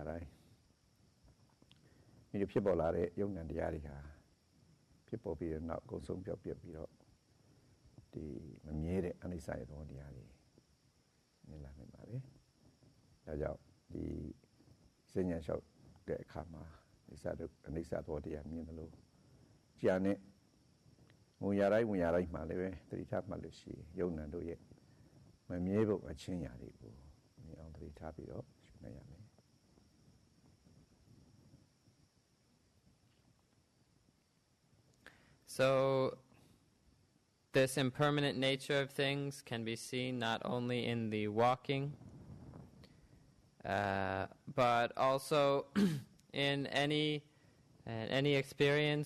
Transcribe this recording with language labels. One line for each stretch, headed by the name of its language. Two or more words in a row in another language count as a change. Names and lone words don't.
Burmese: ဒီဖြစ်ပေါ်လာတဲ့ယုံနံတရားတွေဟာဖြစ်ပေါ်ပြီးတဲ့နောက်ကိုယ်ဆုံးပြောပြပြီးတော့ဒီမမြဲတဲ့အနိစ္စရဲ့သဘောတရားတွေမြင်လာနိုင်ပါလေဒါကြောင့်ဒီစဉ္ညာလျှောက်တဲ့အခါမှာအနိစ္စသဘောတရားမြင်တယ်လို့ကြာနဲ့ဝင်ရတိုင်းမှာလည်းပဲသတိထားမှလို့ရှိရင်ယုံနံတို့ရဲ့မမြဲဖို့အချင်းရာတွေကိုမြင်အောင်သတိထားပြီးတော့ရှုနိုင်ရမယ်
English: So this impermanent nature of things can be seen not only in the walking, but also in any experience.